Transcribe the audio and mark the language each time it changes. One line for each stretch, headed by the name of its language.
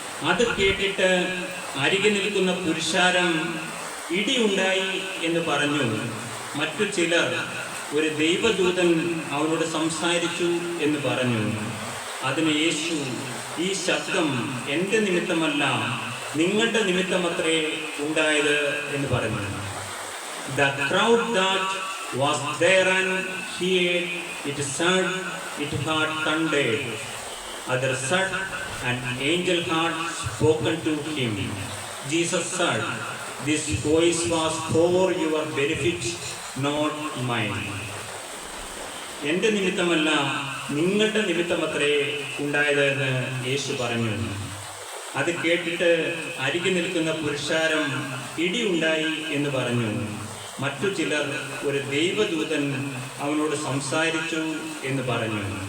Malayalam: അത് കേട്ടിട്ട് അരികെ നിൽക്കുന്ന പുരുഷാരം ഇടിയുണ്ടായി എന്ന് പറഞ്ഞു. മറ്റു ചിലർ ഒരു ദൈവദൂതൻ അവനോട് സംസാരിച്ചു എന്ന് പറഞ്ഞു. അതിന് യേശു, ഈ ശബ്ദം എൻ്റെ നിമിത്തമല്ല, നിങ്ങളുടെ നിമിത്തമത്രേ ഉണ്ടായത് എന്ന് പറഞ്ഞു.
English: The crowd that was there and heard it said it had thundered. Other said an angel had spoken to him. Jesus said, this voice was for your benefit, not mine.
Malayalam: എൻ്റെ നിമിത്തമല്ല, നിങ്ങളുടെ നിമിത്തമത്രേ ഉണ്ടായത് എന്ന് യേശു പറഞ്ഞു. അത് കേട്ടിട്ട് അരികെ നിൽക്കുന്ന പുരുഷാരം ഇടിയുണ്ടായി എന്ന് പറഞ്ഞു. മറ്റു ചിലർ ഒരു ദൈവദൂതൻ അവനോട് സംസാരിച്ചു എന്ന് പറഞ്ഞു.